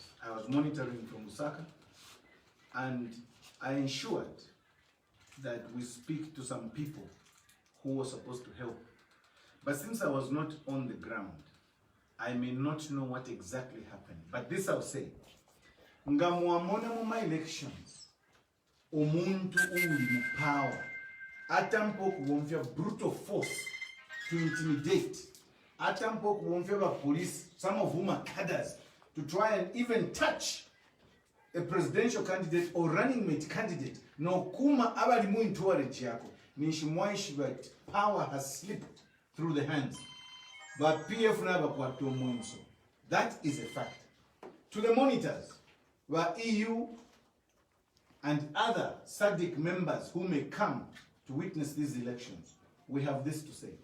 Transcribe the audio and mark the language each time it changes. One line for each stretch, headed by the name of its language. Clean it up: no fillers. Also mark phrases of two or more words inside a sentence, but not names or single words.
English: I was monitoring from Lusaka, and I ensured that we speak to some people who were supposed to help. But since I was not on the ground, I may not know what exactly happened. But this I'll say.
Bemba: Ngamuamona muma elections, umuntu uli mu power, atampo kuwomfya
English: brutal force to intimidate,
Bemba: atampo kuwomfya ba police,
English: some of whom are cadres, to try and even touch a presidential candidate or running mate candidate.
Bemba: No kuma abalimu intolerance yako.
English: Nishimwaishi that power has slipped through the hands. But PF never got to Mansa. That is a fact. To the monitors, were EU and other SADC members who may come to witness these elections, we have this to say.